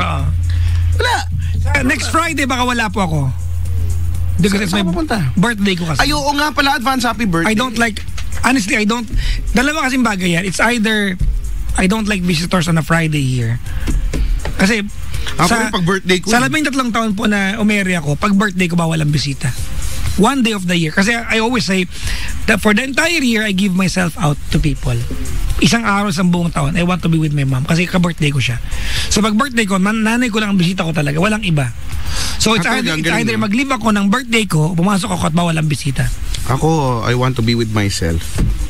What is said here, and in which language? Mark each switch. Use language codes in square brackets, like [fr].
[tl] Oo. Wala. [en] Next Friday, [tl] baka wala po ako. [en] Because it's my birthday ko kasi. [tl] Ay, oo nga pala, advance happy birthday. [en] Honestly, [tl] dalawa kasing bagay yan. [en] It's either, I don't like visitors on a Friday here. [tl] Kasi, pag birthday ko. Sa 13 taon po na umere ako, pag birthday ko bawal ang bisita. [en] One day of the year. Kasi I always say that for the entire year, I give myself out to people. [tl] Isang araw sa buong taon, [en] I want to be with my mom [tl] kasi ka-birthday ko siya. So pag birthday ko, nanay ko lang ang bisita ko talaga, walang iba. So it's either mag-leave ako ng birthday ko, pumasok ako at bawal ang bisita. [en] Ako, I want to be with myself.